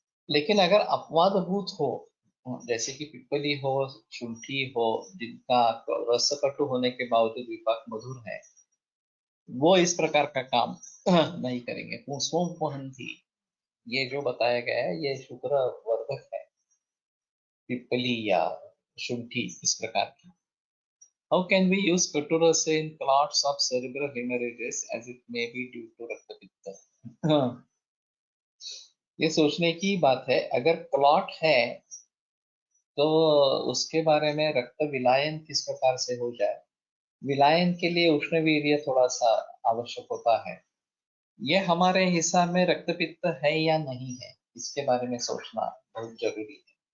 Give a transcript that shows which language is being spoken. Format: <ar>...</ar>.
<hi>लेकिन अगर अपवादभूत हो, जैसे कि पिप्पली हो, शुंठी हो, जिनका रस कटु होने के बावजूद विपाक मधुर है, वो इस प्रकार का काम नहीं करेंगे। पुष्पों पुहंती, ये जो बताया गया है ये शुक्र वर्धक है, पिप्पली या शुंठी इस प्रकार की।</hi> <en>How can we use Katurase in clots of cerebral hemorrhages as it may be due to रक्तपित्त?</en> <hi>ये सोचने की बात है, अगर क्लॉट है तो उसके बारे में रक्त विलायन किस प्रकार से हो जाए। विलायन के लिए उष्णवीर्य थोड़ा सा आवश्यक होता है। ये हमारे हिसाब में रक्तपित्त है या नहीं है, इसके बारे में सोचना बहुत जरूरी है।</hi>